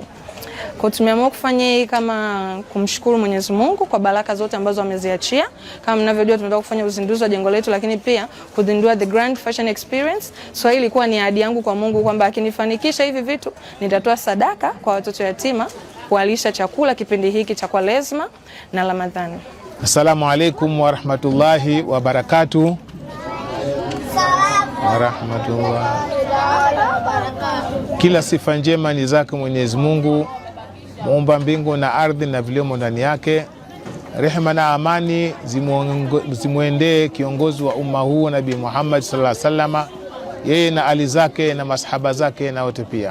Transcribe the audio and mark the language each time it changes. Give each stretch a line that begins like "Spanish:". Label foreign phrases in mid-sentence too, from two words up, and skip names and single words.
Swahili: Kwa tumeamua kufanya hii kama kumshukuru Mwenyezi Mungu kwa baraka zote ambazo ameziachia. Kama mnavyojua tunataka kufanya uzinduzi wa jengo letu, lakini pia kuzindua The Grand Fashion Experience. So hii ilikuwa ni ahadi yangu kwa Mungu kwamba akinifanikisha hivi vitu nitatoa sadaka kwa watoto yatima, kuwalisha chakula kipindi hiki cha Kwaresma na Ramadhani.
Arabic: Assalamu alaikum warahmatullahi wabarakatuh.
Swahili: Kila sifa njema ni zake Mwenyezi Mungu, muumba mbingu na ardhi na viliomo ndani yake. Rehema na amani zimuendee kiongozi wa umma huu Nabii Muhammad
Arabic: sallallahu alaihi wasallam,
Swahili: yeye na ali zake na masahaba zake na wote pia.